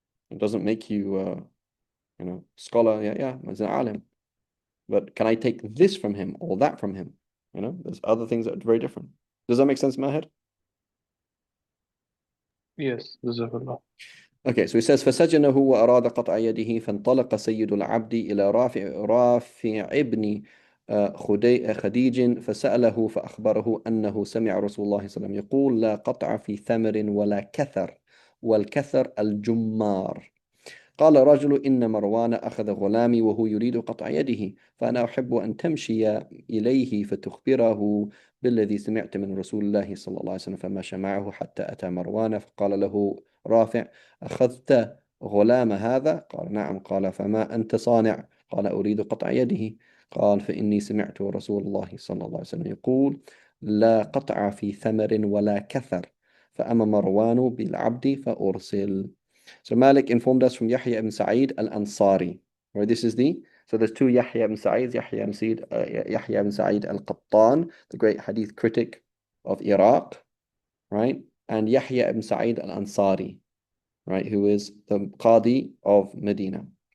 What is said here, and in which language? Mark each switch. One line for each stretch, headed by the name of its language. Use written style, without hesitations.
English: It doesn't make you, scholar. Yeah, yeah, as an alim. But can I take this from him or that from him? There's other things that are very different. Does that make sense in my head? Yes. Jazakallah. Okay, so he says
Arabic: فسجنه وأراد قطع يده فانطلق سيد العبد إلى رافع ابن خديج فسأله فأخبره أنه سمع رسول الله صلى الله عليه وسلم يقول لا قطع في ثمر ولا كثر والكثر الجمار. قال رجل إن مروان أخذ غلامي وهو يريد قطع يده فأنا أحب أن تمشي إليه فتخبره بالذي سمعت من رسول الله صلى الله عليه وسلم فمشى معه حتى أتى مروان فقال له رافع أخذت غلام هذا؟ قال نعم. قال فما أنت صانع؟ قال أريد قطع يده. قال فإني سمعت رسول الله صلى الله عليه وسلم يقول لا قطع في ثمر ولا كثر فأما مروان بالعبد فأرسل.
English: So Malik informed us from Yahya ibn Sa'id al-Ansari. Right, so there's two Yahya ibn Sa'id, Yahya ibn Sa'id al-Qattan, the great hadith critic of Iraq, right? And Yahya ibn Sa'id al-Ansari, right, who is the Qadi of Medina.